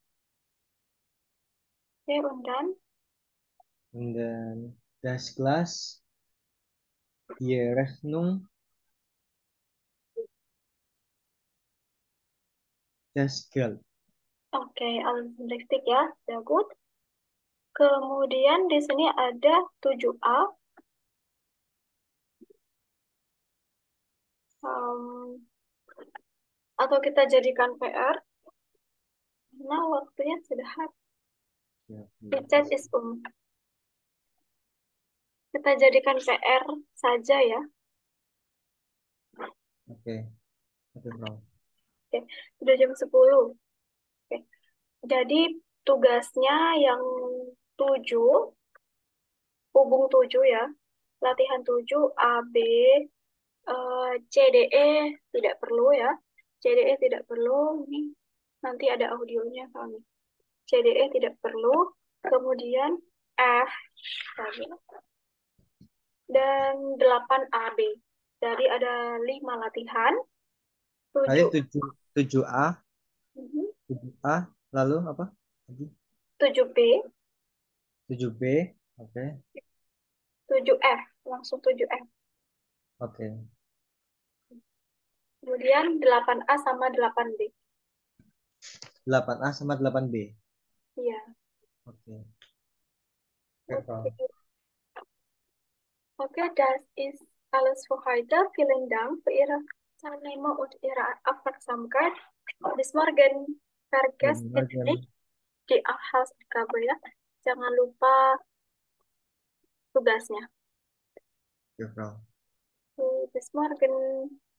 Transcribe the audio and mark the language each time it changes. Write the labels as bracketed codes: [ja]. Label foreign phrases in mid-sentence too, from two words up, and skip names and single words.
[de] Oke, und dann und dann das Glas, die Rechnung, das Geld. oke, alles richtig ya. Sehr gut. [id] Kemudian di sini ada 7A. Em, Atau kita jadikan PR, karena waktunya sudah habis. Ya, [en] The chat is [id] Kita jadikan PR saja ya. Oke. Oke, Bro. Oke, udah jam 10. Oke. Jadi tugasnya yang 7, hubung 7 ya. Latihan 7 A, B, CDE tidak perlu ya. CDE tidak perlu. Ini nanti ada audionya kami. CDE tidak perlu. Kemudian F tadi. Dan 8 AB. Jadi ada 5 latihan. Tadi 7 7A, mhm, 7A, lalu apa? Lagi 7B, 7B. Oke. 7F, langsung 7F. Oke. Kemudian 8A sama 8B. 8A sama 8B. Iya. Oke. Oke, Bro. Oke. [de] Okay, das ist alles für heute. Vielen Dank für Ihre Teilnahme und Ihre Aufmerksamkeit. Bis morgen. Vergesst bitte nicht die Hausaufgabe ya. [id] Jangan lupa tugasnya. Oke, Bro. [de] Bis morgen.